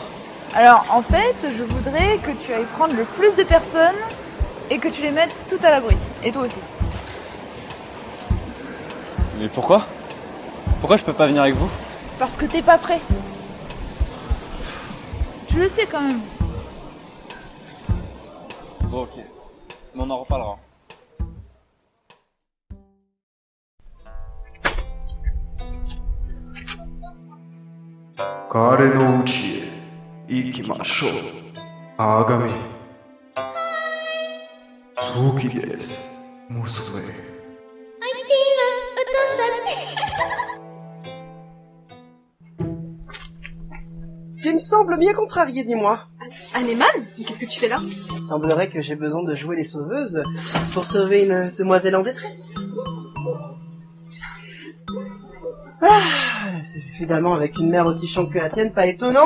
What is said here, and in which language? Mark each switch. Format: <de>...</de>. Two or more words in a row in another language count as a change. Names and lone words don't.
<fr>Alors, en fait, je voudrais que tu ailles prendre le plus de personnes et que tu les mettes tout à l'abri. Et toi aussi. Mais pourquoi? Pourquoi je peux pas venir avec vous? Parce que t'es pas prêt. Tu le sais quand même. Bon, ok. Mais on en reparlera.</fr> <ja>彼の家へ行きましょう。あがめ。そうきです。もう外へ。愛しています、お父さん。</ja> <fr>Tu me sembles bien contrarié, dis-moi. Anémone, mais qu'est-ce que tu fais là? Il semblerait que j'ai besoin de jouer les sauveuses pour sauver une demoiselle en détresse. Ah, c'est évidemment avec une mère aussi chiante que la tienne, pas étonnant.</fr>